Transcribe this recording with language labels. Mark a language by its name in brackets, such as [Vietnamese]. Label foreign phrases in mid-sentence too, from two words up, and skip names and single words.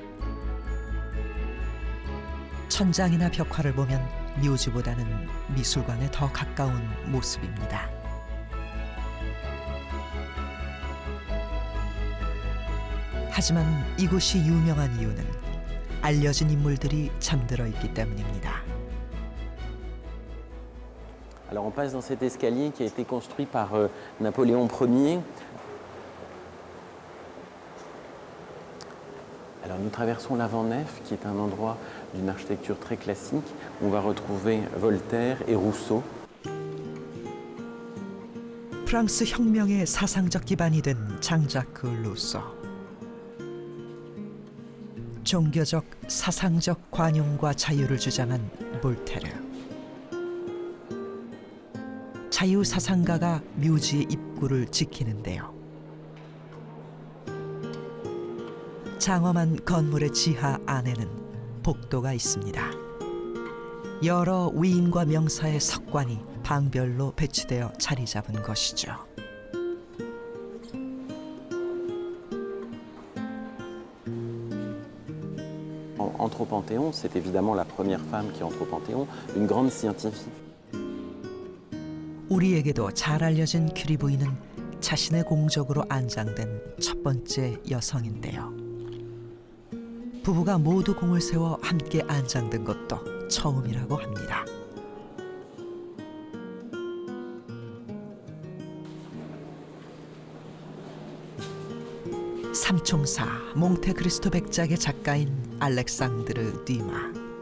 [Korean] 천장이나 벽화를 보면 묘지보다는 미술관에 더 가까운 모습입니다. 하지만 이곳이 유명한 이유는 알려진 인물들이 잠들어 있기 때문입니다. [French] Alors on passe dans cet escalier qui a été construit par Napoléon Ier. Alors nous traversons l'avant-nef qui est un endroit d'une architecture très classique où on va retrouver Voltaire et Rousseau. [Korean] 프랑스 혁명의 사상적 기반이 된 장자크 루소. 종교적, 사상적 관용과 자유를 주장한 볼테르. 자유사상가가 묘지의 입구를 지키는데요. 장엄한 건물의 지하 안에는 복도가 있습니다. 여러 위인과 명사의 석관이 방별로 배치되어 자리 잡은 것이죠. [French] Entre au Panthéon, c'est évidemment la première femme qui entre au Panthéon, une grande scientifique. [Korean] 우리에게도 잘 알려진 큐리 부인은 자신의 공적으로 안장된 첫 번째 여성인데요. 부부가 모두 공을 세워 함께 안장된 것도 처음이라고 합니다. 삼총사 몽테크리스토 백작의 작가인 알렉상드르 듀마.